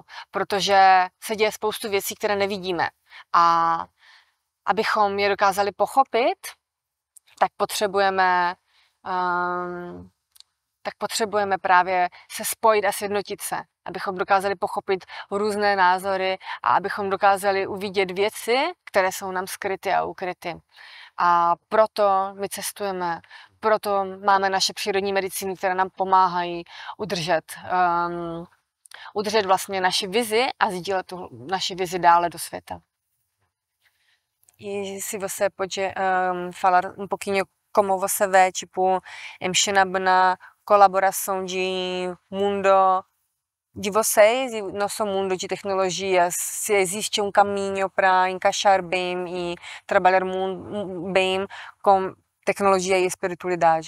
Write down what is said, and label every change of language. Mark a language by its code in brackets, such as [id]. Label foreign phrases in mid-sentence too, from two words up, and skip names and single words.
[cs] Protože se děje spoustu věcí, které nevidíme. A abychom je dokázali pochopit, tak potřebujeme právě se spojit a sjednotit se, abychom dokázali pochopit různé názory a abychom dokázali uvidět věci, které jsou nám skryty a ukryty. a proto my cestujeme, proto máme naše přírodní medicíny, které nám pomáhají udržet vlastně naši vizi a sdílet tu naši vizi dále do světa. [pt] E se você pode falar um pouquinho como você vê, tipo, na colaboração de mundo de vocês e nosso mundo de tecnologias, se existe um caminho para encaixar bem e trabalhar bem com tecnologia e espiritualidade?